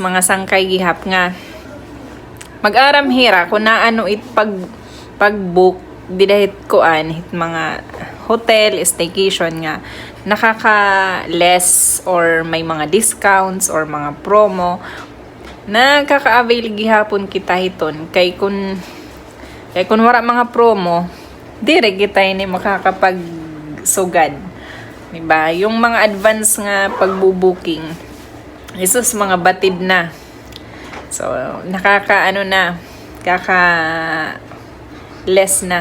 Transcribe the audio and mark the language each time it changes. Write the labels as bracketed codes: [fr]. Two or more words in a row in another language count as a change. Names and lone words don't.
[war] mga sangkay gihap nga mag-aram hira kung naano it pag-book di dahit kuan hit mga hotel, staycation nga nakaka-less or may mga discounts or mga promo nakaka-avail gihapon kita hiton kay kun wala mga promo dire kita ini makakapagsugad [tl] diba yung [war] mga advance nga pagbubuking isus mga batid na so nakaka less na.